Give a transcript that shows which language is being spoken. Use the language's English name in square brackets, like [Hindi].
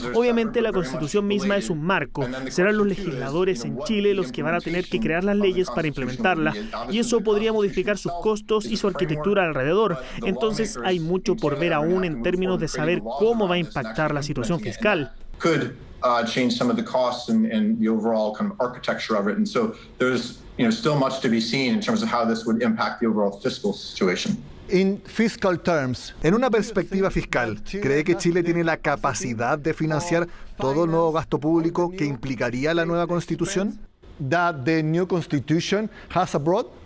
[Spanish] Obviamente la Constitución misma es un marco. Serán los legisladores en Chile los que van a tener que crear las leyes para implementarla. Y eso podría modificar sus costos y su arquitectura alrededor. Entonces hay mucho por ver aún en términos de saber cómo va a impactar la situación fiscal. [English] Change some of the costs and the overall kind of architecture of it, and so there's still much to be seen in terms of how this would impact the overall fiscal situation. In fiscal terms, [Spanish] en una perspectiva fiscal, ¿cree que Chile tiene la capacidad de financiar todo el nuevo gasto público que implicaría la nueva Constitución? [English] That the new Constitution has abroad?